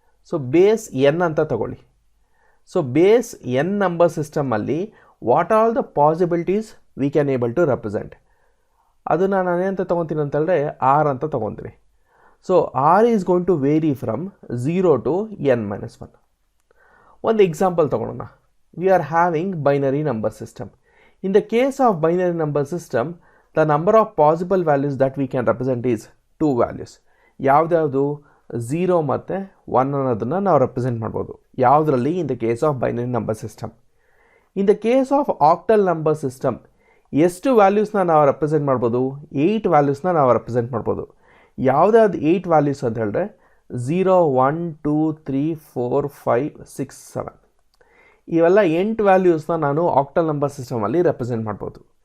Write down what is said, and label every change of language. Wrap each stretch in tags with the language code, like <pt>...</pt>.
<kn>So base N ಅಂತ ತಗೊಳ್ಳಿ. So base N number ಸಿಸ್ಟಮಲ್ಲಿ</kn> <en>what all the possibilities we can able to represent,</en> <kn>ಅದನ್ನು ನಾನು ಏನಂತ ತೊಗೊತೀನಿ ಅಂತ ಹೇಳಿದ್ರೆ ಆರ್ ಅಂತ ತೊಗೊತೀನಿ.</kn> <en>So R is going to vary from 0 to n-1.</en> <kn>ಒಂದು example ತೊಗೊಳೋಣ.</kn> <en>We are having binary number system. In the case of binary number system, the number of possible values that we can represent is 2 values.</en> <kn>ಯಾವ್ದು? 0 ಮತ್ತು 1 ಅನ್ನೋದನ್ನು ನಾವು represent ಮಾಡ್ಬೋದು. ಯಾವುದರಲ್ಲಿ?</kn> <en>In the case of binary number system. In the case of octal number system</en> <kn>ಎಷ್ಟು ವ್ಯಾಲ್ಯೂಸ್ನ ನಾವು represent ಮಾಡ್ಬೋದು? 8 ವ್ಯಾಲ್ಯೂಸ್ನ ನಾವು ರೆಪ್ರೆಸೆಂಟ್ ಮಾಡ್ಬೋದು. ಯಾವುದಾದ್ರು 8 ವ್ಯಾಲ್ಯೂಸ್ ಅಂತ ಹೇಳಿದ್ರೆ 0, 1, 2, 3, 4, 5, 6, 7 ಇವೆಲ್ಲ 8 ವ್ಯಾಲ್ಯೂಸ್ನ ನಾನು ಆಕ್ಟಲ್ ನಂಬರ್ ಸಿಸ್ಟಮಲ್ಲಿ ರೆಪ್ರೆಸೆಂಟ್ ಮಾಡ್ಬೋದು.</kn>